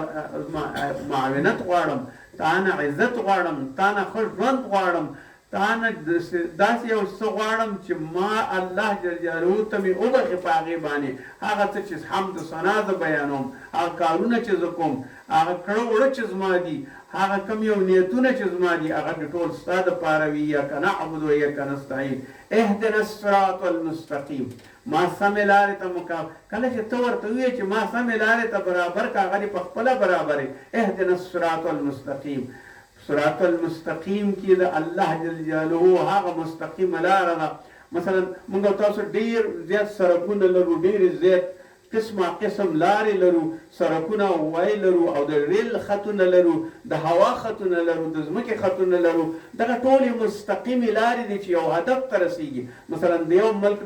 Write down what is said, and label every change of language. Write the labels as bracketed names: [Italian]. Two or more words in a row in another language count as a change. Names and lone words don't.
[Pashto] معاونت غواړم تا نه عزت غواړم تا نه ښه ژوند غواړم تا نه داسې یو څه غواړم چې ما [Arabic] الله جل جلاله [Pashto] ته مې وبخې په هغې باندې هغه څه چې حمد ثنا زه بیانوم هغه کارونه چې زه کوم هغه کړه وړه چې زما دي هغه کم یو نیتونه چې زما دي هغه مې ټول ستا دپاره وي [Arabic] ایاک نعبد و ایاک نستعین اهدنا الصراط المستقیم [Pashto] ما سمې لارې ته کله چې ته ورته ووایې چې ما سمې لارې ته برابر که هغه دې په خپله برابرې [Arabic] اهدنا الصراط المستقیم صراط المستقیم [Pashto] کې د [Arabic] الله جل جلاله [Pashto] هغه مستقیمه لاره ده مثلا موږ تاسو ډېر زیات سړکونه لرو ډېرې زیات قسمه قسم لارې لرو سړکونه وای لرو او د ریل خطونه لرو د هوا خطونه لرو د ځمکې خطونه لرو دغه ټولې مستقیمې لارې دي چې یو هدف ته رسیږي مثلا د یو ملک